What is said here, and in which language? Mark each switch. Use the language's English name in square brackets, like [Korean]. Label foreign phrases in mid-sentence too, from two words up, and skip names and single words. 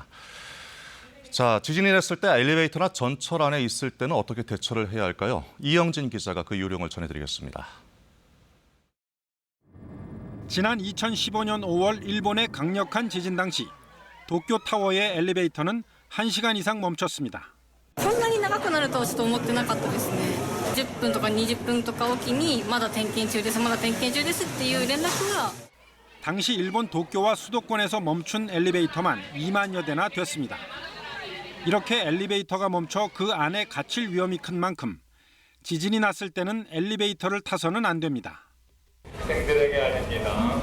[Korean] 자, 지진이 났을 때 엘리베이터나 전철 안에 있을 때는 어떻게 대처를 해야 할까요? 이영진 기자가 그 요령을 전해드리겠습니다. 지난 2015년 5월 일본의 강력한 지진 당시 도쿄타워의 엘리베이터는 1시간 이상 멈췄습니다. [Japanese] こんなに長くなるとはちょっと思ってなかったですね。10分とか20分とかおきにまだ点検中です、まだ点検中ですっていう連絡が [Korean] 당시 일본 도쿄와 수도권에서 멈춘 엘리베이터만 2만여 대나 됐습니다. 이렇게 엘리베이터가 멈춰 그 안에 갇힐 위험이 큰 만큼 지진이 났을 때는 엘리베이터를 타서는 안 됩니다. 학생들에게 알립니다.